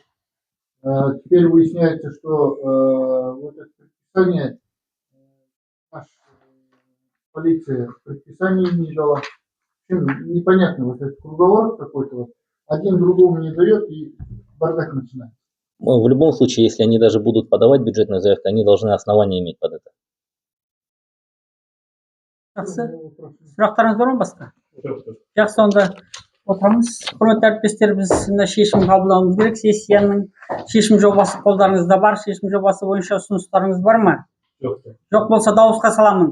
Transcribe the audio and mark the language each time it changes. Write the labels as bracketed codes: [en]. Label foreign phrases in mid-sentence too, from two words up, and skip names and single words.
[ru] Теперь выясняется, что вот это предписание наша полиция предписание не дала. Непонятно, вот этот круговорот какой-то вот. Один другому не дает и бардак начинается. В любом случае, если они даже будут подавать бюджетную заявку, они должны основания иметь под это. [kk] Сұрақтарыңыз бар ма басқа? Жақсы, онда отырамыз. Құрметті әріптестер, біз шешім қабылдауымыз керек. Сессияның шешім жобасы қолдарыңызда бар. Шешім жобасы бойынша ұсыныстарыңыз бар ма? Жоқ болса дауысқа саламын.